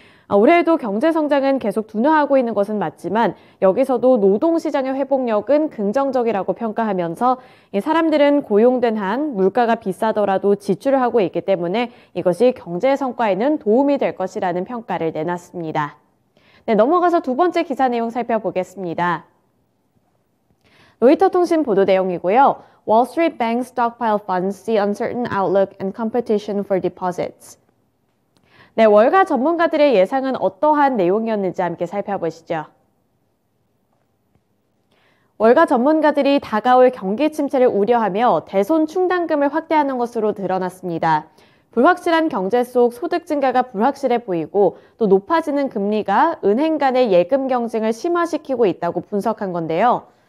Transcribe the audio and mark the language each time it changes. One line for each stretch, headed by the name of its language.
Korean: 올해에도 경제 성장은 계속 둔화하고 있는 것은 맞지만 여기서도 노동시장의 회복력은 긍정적이라고 평가하면서 사람들은 고용된 한 물가가 비싸더라도 지출을 하고 있기 때문에 이것이 경제 성과에는 도움이 될 것이라는 평가를 내놨습니다. 네, 넘어가서 두 번째 기사 내용 살펴보겠습니다. 로이터 통신 보도 내용이고요.
English: Wall Street Bank stockpile funds see uncertain outlook and competition for deposits.
Korean: 네, 월가 전문가들의 예상은 어떠한 내용이었는지 함께 살펴보시죠. 월가 전문가들이 다가올 경기 침체를 우려하며 대손 충당금을 확대하는 것으로 드러났습니다. 불확실한 경제 속 소득 증가가 불확실해 보이고 또 높아지는 금리가 은행 간의 예금 경쟁을 심화시키고 있다고 분석한 건데요.